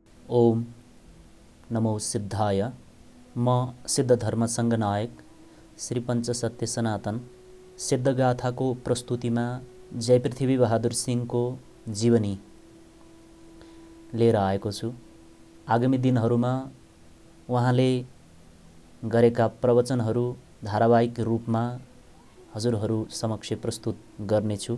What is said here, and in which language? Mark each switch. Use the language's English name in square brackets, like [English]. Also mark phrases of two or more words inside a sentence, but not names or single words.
[Sanskrit] ओम नमो सिद्धाय। [Nepali] म सिद्धधर्म सङ्घनायक श्री पञ्चसत्य सनातन सिद्धगाथाको प्रस्तुतिमा जय पृथ्वी बहादुर सिंहको जीवनी लिएर आएको छु। आगामी दिनहरूमा उहाँले गरेका प्रवचनहरू धारावाहिक रूपमा हजुरहरू समक्ष प्रस्तुत गर्नेछु।